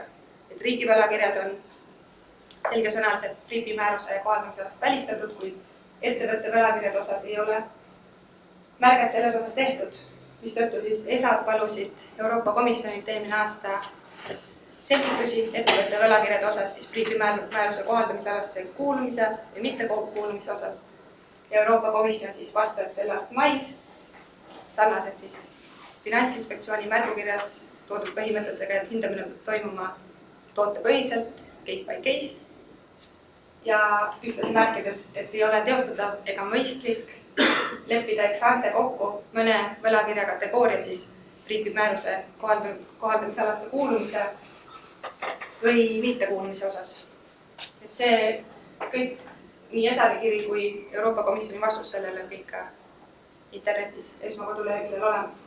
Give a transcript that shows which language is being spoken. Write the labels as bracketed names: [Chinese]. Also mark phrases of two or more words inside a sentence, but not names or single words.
[Estonian] Et riigi võlakirjad on selgesõnaliselt PRIIP-i määruse kohaldamisalast välistatud, kui ettevõtte võlakirjade osas ei ole märget selles osas tehtud, mis tõttu siis ESA-d palusid Euroopa Komisjonilt eelmine aasta selgitusi ettevõtte võlakirjade osas siis PRIIP-i määruse kohaldamisalasse kuulumise ja mitte kuulumise osas. Ja Euroopa Komisjon siis vastas selle aasta mais sarnaselt siis Finantsinspektsiooni märgukirjas toodud põhimõtetega, et hindamine peab toimuma tootepõhiselt, [English] case by case. [Estonian] Ja ühtlasi märkides, et ei ole teostatav ega mõistlik leppida ex-ante kokku mõne võlakirja kategooria siis PRIIP-i määruse kohaldamisalasse kuulumise või mittekuulumise osas. Et see kõik, nii ESA-i kiri kui Euroopa Komisjoni vastus sellele on kõik internetis ESMA koduleheküljel olemas.